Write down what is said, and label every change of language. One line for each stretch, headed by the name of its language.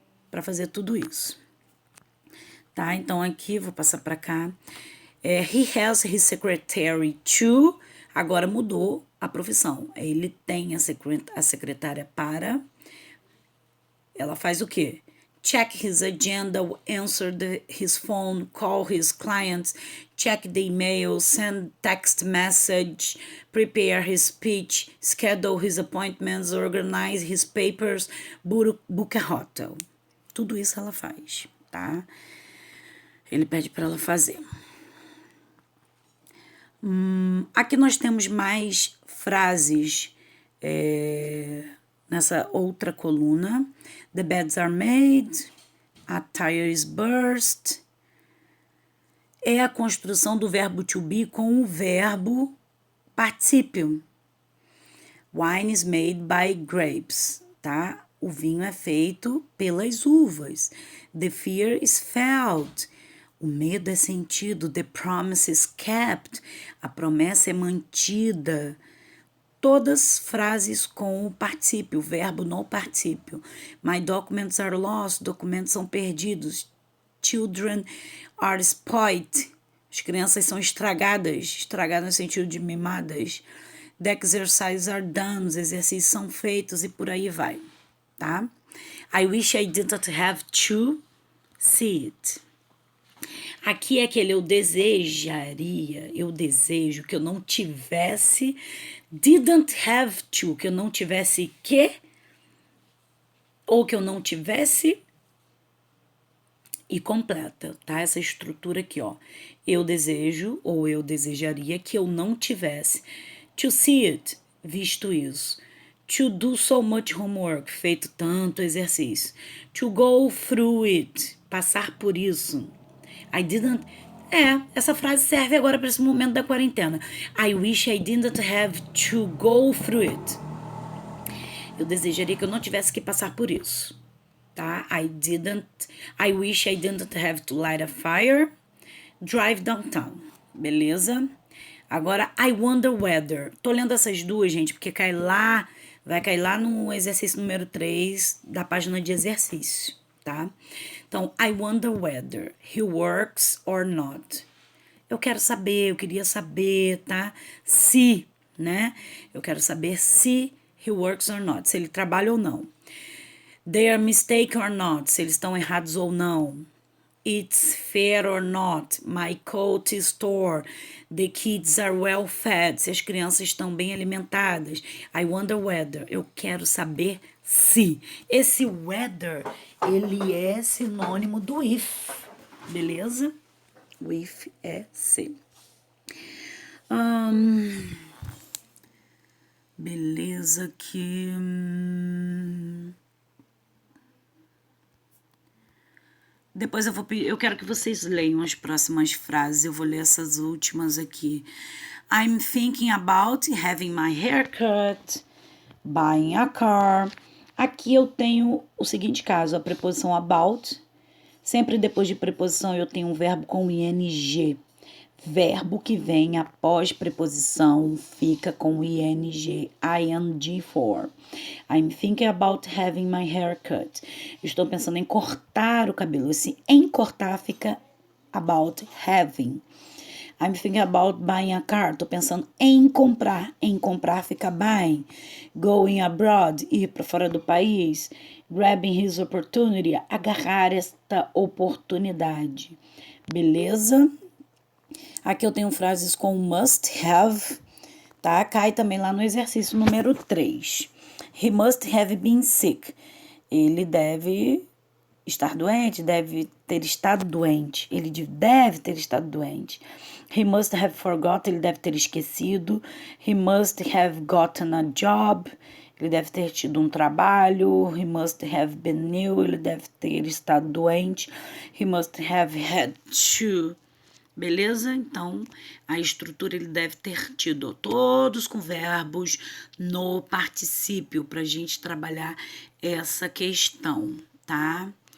Portuguese: Para fazer tudo isso, tá? Então, aqui, vou passar para cá.
English: He has his secretary to,
Portuguese: agora mudou a profissão. Ele tem a secretária para, ela faz o quê?
English: check his agenda, answer his phone, call his clients, check the email, send text message, prepare his speech, schedule his appointments, organize his papers, book a hotel.
Portuguese: Tudo isso ela faz, tá? Ele pede para ela fazer. Aqui nós temos mais frases nessa outra coluna.
English: The beds are made, a tire is burst.
Portuguese: É a construção do verbo to be com o verbo particípio.
English: Wine is made by grapes, tá?
Portuguese: O vinho é feito pelas uvas.
English: The fear is felt.
Portuguese: O medo é sentido.
English: The promise is kept.
Portuguese: A promessa é mantida. Todas frases com o particípio, o verbo no particípio.
English: My documents are lost.
Portuguese: Documentos são perdidos.
English: Children are spoiled.
Portuguese: As crianças são estragadas no sentido de mimadas.
English: The exercises are done.
Portuguese: Os exercícios são feitos e por aí vai, tá?
English: I wish I didn't have to see it.
Portuguese: Aqui é aquele eu desejaria, eu desejo que eu não tivesse,
English: didn't have to,
Portuguese: que eu não tivesse que, ou que eu não tivesse, e completa, tá? Essa estrutura aqui, ó. Eu desejo, ou eu desejaria que eu não tivesse.
English: To see it,
Portuguese: visto isso.
English: To do so much homework,
Portuguese: feito tanto exercício.
English: To go through it,
Portuguese: passar por isso.
English: I didn't...
Portuguese: essa frase serve agora para esse momento da quarentena.
English: I wish I didn't have to go through it.
Portuguese: Eu desejaria que eu não tivesse que passar por isso, tá?
English: I wish I didn't have to light a fire, drive downtown, beleza? Agora, I wonder whether.
Portuguese: Tô lendo essas duas, gente, porque vai cair lá no exercício número 3 da página de exercício, tá?
English: Então, I wonder whether he works or not.
Portuguese: Eu queria saber, tá? Se, né? Eu quero saber se
English: he works or not,
Portuguese: se ele trabalha ou não.
English: They are mistaken or not,
Portuguese: se eles estão errados ou não.
English: It's fair or not, my coat is tore. The kids are well fed,
Portuguese: se as crianças estão bem alimentadas.
English: I wonder whether,
Portuguese: eu quero saber se. Esse whether, ele é sinônimo do if, beleza? O if é se. Beleza que... Depois eu quero que vocês leiam as próximas frases. Eu vou ler essas últimas aqui.
English: I'm thinking about having my hair cut, buying a car.
Portuguese: Aqui eu tenho o seguinte caso, a preposição about. Sempre depois de preposição eu tenho um verbo com ing. Verbo que vem após preposição fica com ing for.
English: I'm thinking about having my hair cut.
Portuguese: Estou pensando em cortar o cabelo. Esse em cortar fica
English: about having. I'm thinking about buying a car.
Portuguese: Estou pensando em comprar. Em comprar fica buying.
English: Going abroad,
Portuguese: ir para fora do país.
English: Grabbing his opportunity,
Portuguese: agarrar esta oportunidade. Beleza? Aqui eu tenho frases com must have, tá? Cai também lá no exercício número 3.
English: He must have been sick.
Portuguese: Ele deve estar doente, deve ter estado doente. Ele deve ter estado doente.
English: He must have forgotten,
Portuguese: ele deve ter esquecido.
English: He must have gotten a job.
Portuguese: Ele deve ter tido um trabalho.
English: He must have been ill,
Portuguese: ele deve ter estado doente.
English: He must have had to... Beleza?
Portuguese: Então, a estrutura ele deve ter tido todos com verbos no particípio para a gente trabalhar essa questão, tá?